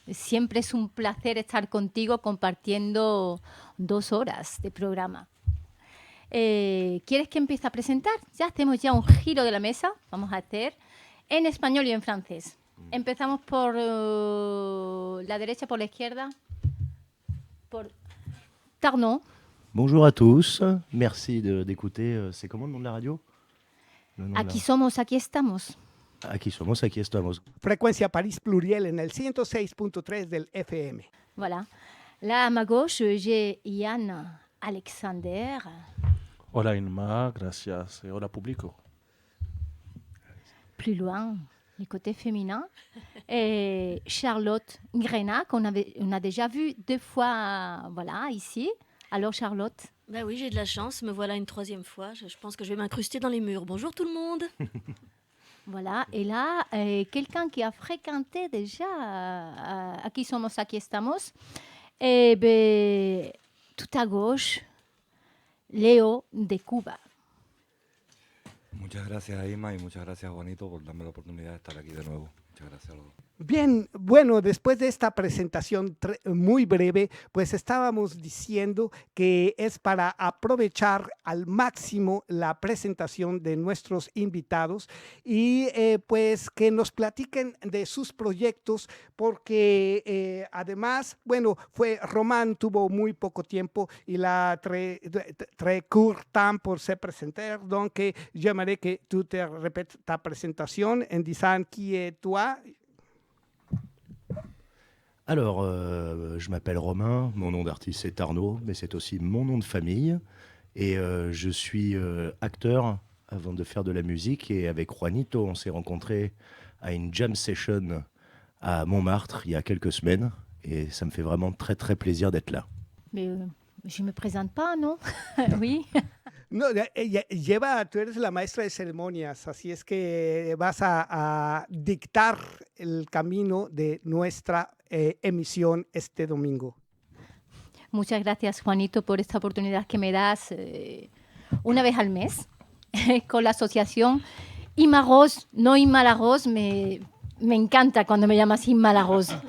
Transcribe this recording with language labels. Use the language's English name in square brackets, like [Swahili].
[Spanish] Siempre es un placer estar contigo compartiendo 2 horas de programa. ¿Quieres que empiece a presentar? Ya hacemos ya un giro de la mesa. Vamos a hacer en español y en francés. Empezamos por la derecha, por la izquierda. Por Tarnon. [French] Bonjour à tous, merci d'écouter. C'est comment le nom de la radio? Le nom de [Spanish] Aquí somos, aquí estamos. Aquí somos, aquí estamos. Frecuencia París Pluriel en el 106.3 del FM. [French] Voilà. Là, à ma gauche, j'ai Yann Alexander. [Spanish] Hola Inma, gracias. Et hola público. [French] Plus loin, du côté féminin. Et Charlotte Grena, on a déjà vu 2 fois voilà, ici. Alors Charlotte? Ben oui, j'ai de la chance, me voilà une 3e fois. Je pense que je vais m'incruster dans les murs. Bonjour tout le monde. Voilà, et là, quelqu'un qui a fréquenté déjà Aquí somos, aquí estamos. Et ben, tout à gauche, Leo de Cuba. [Spanish] Muchas gracias, Ima, y muchas gracias, Juanito, por darme la oportunidad de estar aquí de nuevo. Muchas gracias a los dos. Bien, bueno, después de esta presentación muy breve, pues estábamos diciendo que es para aprovechar al máximo la presentación de nuestros invitados y pues que nos platiquen de sus proyectos, porque además, bueno, Román tuvo muy poco tiempo y la [French] très court temps pour se présenter, donc j'aimerais que tu te répètes ta présentation en disant qui est toi. Alors, je m'appelle Romain, mon nom d'artiste c'est Arnaud, mais c'est aussi mon nom de famille. Et je suis acteur avant de faire de la musique. Et avec Juanito, on s'est rencontrés à une jam session à Montmartre il y a quelques semaines. Et ça me fait vraiment très très plaisir d'être là. Mais je ne me présente pas, non? Oui. [Spanish] No, tú eres la maestra de ceremonias, así es que vas a dictar el camino de nuestra emisión este domingo. Muchas gracias, Juanito, por esta oportunidad que me das una vez al mes con la asociación Ima Rose, no Inma la Rose, me encanta cuando me llamas Inma la Rose.